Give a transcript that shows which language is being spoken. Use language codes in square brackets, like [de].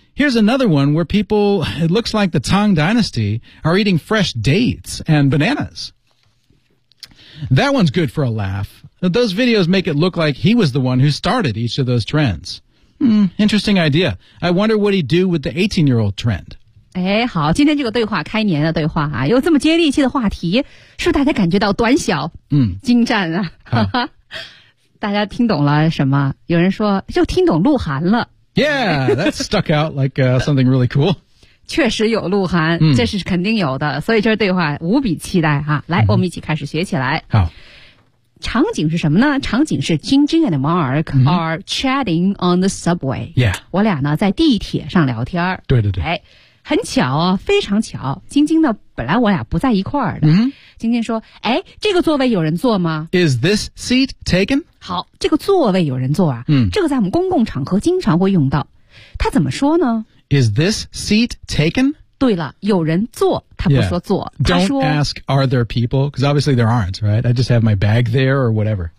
[en] Here's another one where people, it looks like the Tang Dynasty, are eating fresh dates and bananas. That one's good for a laugh. Those videos make it look like he was the one who started each of those trends. Interesting idea. I wonder what he'd do with the 18-year-old trend. [zh] 好，今天这个对话，开年的对话啊，有这么接地气的话题，是不是大家感觉到短小？精湛啊！大家听懂了什么？有人说，就听懂鹿晗了。 [en] Yeah, that stuck out like something really cool. [zh] 确实有鹿晗、嗯、这是肯定有的，所以这对话无比期待哈、啊。来、嗯、我们一起开始学起来。好，场景是什么呢？场景是 [en] Jing Jing and Mark、嗯、are chatting on the subway、 yeah. [zh] 我俩呢在地铁上聊天。对对对、哎，很巧啊，非常巧，晶晶呢本来我俩不在一块儿的、嗯、晶晶说，哎，这个座位有人坐吗？ [en] Is this seat taken? [zh] 好，这个座位有人坐啊、嗯、这个在我们公共场合经常会用到，他怎么说呢？ [en] Is this seat taken? [zh] 对了，有人坐，他不说坐、 [en] yeah. [zh] 他说 [en] Don't ask are there people, because obviously there aren't, right? I just have my bag there or whatever.